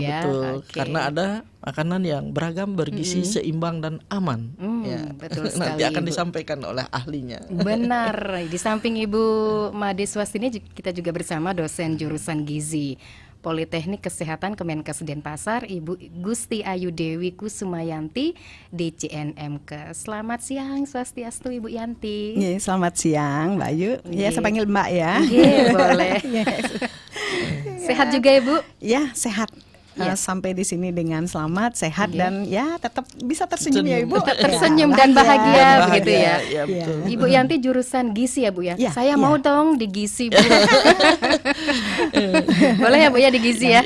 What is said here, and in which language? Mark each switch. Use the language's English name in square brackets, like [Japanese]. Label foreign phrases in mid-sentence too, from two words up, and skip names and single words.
[Indonesian] Betul. Karena ada makanan yang beragam, bergizi, seimbang dan aman. Betul sekali. Nanti akan disampaikan oleh ahlinya. Benar. Di samping Ibu Made Swastini, kita juga bersama dosen jurusan gizi Politeknik Kesehatan Kemenkes Denpasar, Ibu Gusti Ayu Dewi Kusumayanti, DCNMK. Selamat siang, Swastiastu Ibu Yanti. Selamat siang, Mbak Ayu. Ya, saya panggil Mbak ya. Boleh. Sehat juga Ibu? Ya, sehat. Sampai di sini dengan selamat, sehat dan ya tetap bisa tersenyum ya Ibu. Tersenyum dan bahagia begitu ya. Ya, betul. Ibu Yanti jurusan gizi ya Bu ya. Saya mau dong di gizi Bu. Boleh ya Bu ya di gizi ya.